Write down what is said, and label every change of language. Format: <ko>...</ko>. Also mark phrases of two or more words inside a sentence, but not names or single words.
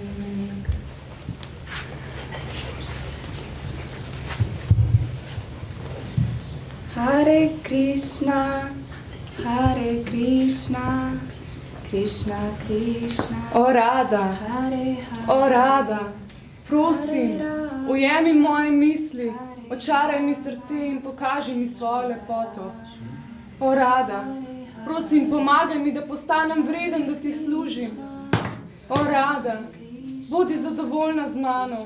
<sa>Hare Krishna, Hare Krishna, Krishna Krishna,</sa> <sl>O Rada,</sl> <sa>Hare Hare,</sa> <sl>o Rada, prosim, ujemi moje misli, očaraj mi srce in pokaži mi svojo lepoto. O Rada, prosim, pomagaj mi, da postanem vreden, da ti služim. O Rada, bodi zadovoljna z mano.</sl>